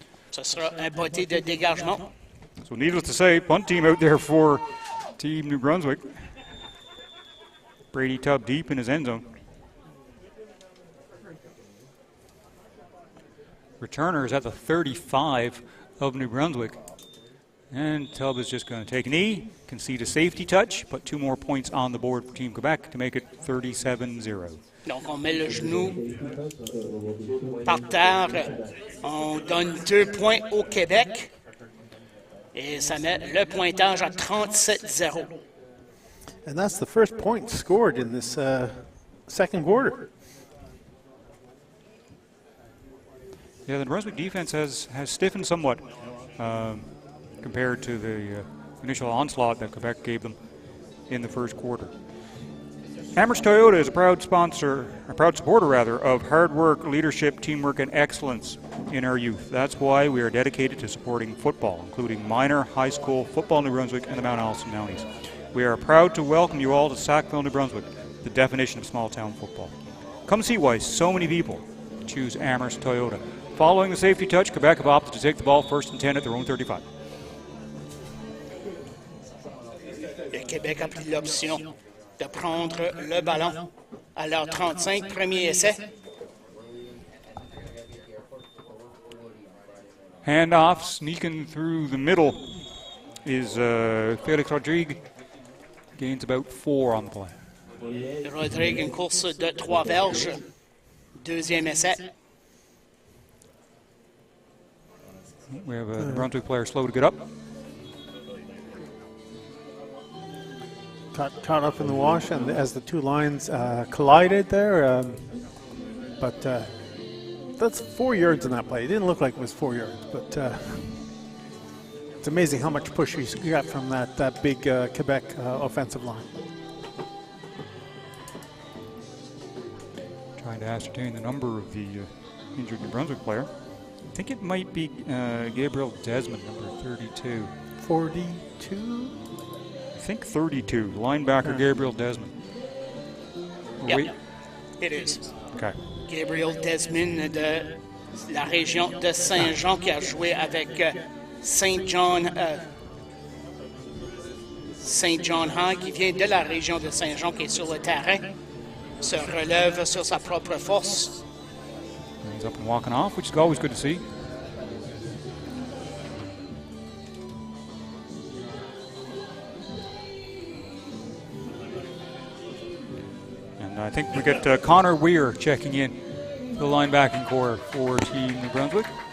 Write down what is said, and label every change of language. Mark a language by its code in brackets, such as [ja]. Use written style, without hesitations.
[fr] Ce sera un botté de dégagement. [en] So needless to say, punt team out there for Team New Brunswick. Brady Tubb deep in his end zone. Returner is at the 35 of New Brunswick. And Tubb is just going to take a knee, concede a safety touch, put 2 more points on the board for Team Quebec to make it 37-0. [fr] Donc, on met le genou par terre. On donne 2 points au Québec. Et ça met le pointage à 37-0. [en] and that's the first point scored in this second quarter. Yeah, the Brunswick defense has stiffened somewhat compared to the initial onslaught that Quebec gave them in the first quarter. Amherst Toyota is a proud supporter of hard work, leadership, teamwork, and excellence in our youth. That's why we are dedicated to supporting football, including minor, high school, football New Brunswick, and the Mount Allison Mounties. We are proud to welcome you all to Sackville, New Brunswick, the definition of small-town football. Come see why so many people choose Amherst Toyota. Following the safety touch, Quebec have opted to take the ball 1st and 10 at their own 35. [fr] Le Québec a pris l'option de prendre le ballon à leur 35, premier essai. [en] Handoff, sneaking through the middle is Felix Rodrigue. Gains about 4 on the play. [fr] Rodrigue, une course de 3 verges. Deuxième essai. [en] We have a Brunswick player slow to get up. Caught up in the wash, and as the two lines collided there, but that's 4 yards in that play. It didn't look like it was 4 yards, but it's amazing how much push you got from that big Quebec offensive line. Trying to ascertain the number of the injured New Brunswick player. I think it might be Gabriel Desmond, number 32. 42? I think 32, linebacker Gabriel Desmond. Yeah, it is. Okay. [fr] Gabriel Desmond de la région de Saint-Jean qui a joué avec Saint John High, qui vient de la région de Saint-Jean, qui est sur le terrain, se relève sur sa propre force. [en] He's up and walking off, which is always good to see. And I think we get Connor Weir checking in the linebacking core for Team New Brunswick.